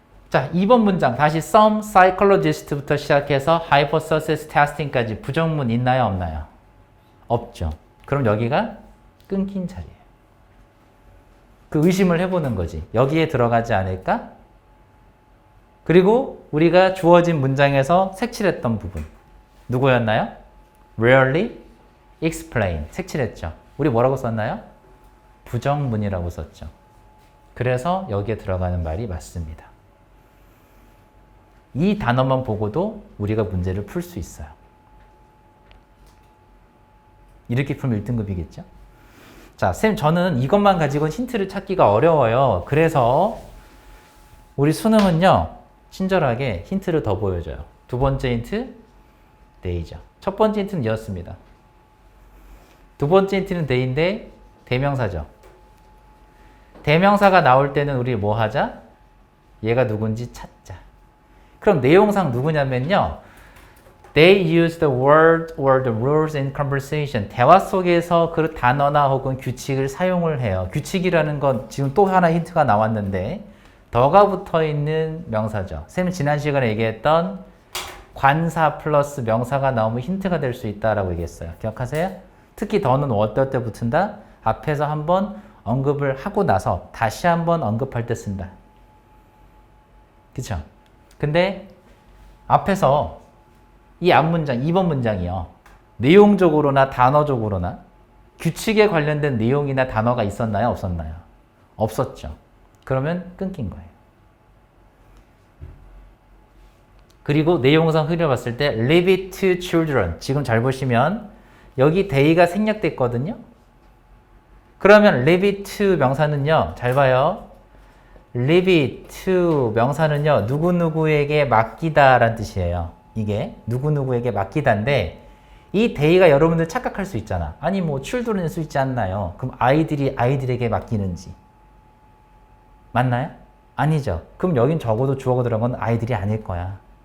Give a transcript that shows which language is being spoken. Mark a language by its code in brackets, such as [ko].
[ko] 자, 2번 문장 다시 some psychologist부터 시작해서 hypothesis testing까지 부정문 있나요, 없나요? 없죠. 그럼 여기가 끊긴 자리예요. 그 의심을 해보는 거지. 여기에 들어가지 않을까? 그리고 우리가 주어진 문장에서 색칠했던 부분 누구였나요? rarely explain 색칠했죠. 우리 뭐라고 썼나요? 부정문이라고 썼죠. 그래서 여기에 들어가는 말이 맞습니다. 이 단어만 보고도 우리가 문제를 풀 수 있어요. 이렇게 풀면 1등급이겠죠? 자, 쌤, 저는 이것만 가지고는 힌트를 찾기가 어려워요. 그래서 우리 수능은요, 친절하게 힌트를 더 보여줘요. 두 번째 힌트, they죠. 첫 번째 힌트는 이었습니다. 두 번째 힌트는 they인데, 대명사죠. 대명사가 나올 때는 우리 뭐 하자? 얘가 누군지 찾자. 그럼 내용상 누구냐면요. [en] They use the word or the rules in conversation. [ko] 대화 속에서 그 단어나 혹은 규칙을 사용을 해요. 규칙이라는 건 지금 또 하나 힌트가 나왔는데 더가 붙어 있는 명사죠. 쌤이 지난 시간에 얘기했던 관사 플러스 명사가 나오면 힌트가 될 수 있다라고 얘기했어요. 기억하세요? 특히 더는 어떨 때 붙은다? 앞에서 한번 언급을 하고 나서 다시 한번 언급할 때 쓴다. 그쵸? 근데 앞에서 이 앞문장, 2번 문장이요. 내용적으로나 단어적으로나 규칙에 관련된 내용이나 단어가 있었나요? 없었나요? 없었죠. 그러면 끊긴 거예요. 그리고 내용상 흐려봤을 때 [en] leave it to children. [ko] 지금 잘 보시면 여기 they가 생략됐거든요. 그러면 leave it to 명사는요. 잘 봐요. leave it to 명사는요. 누구누구에게 맡기다 라는 뜻이에요. 이게 누구누구에게 맡기다인데 이 they가 여러분들 착각할 수 있잖아. 아니 뭐 children일 수 있지 않나요? 그럼 아이들이 아이들에게 맡기는지 맞나요? 아니죠. 그럼 여긴 적어도 주어가 들어간 건 아이들이 아닐 거야.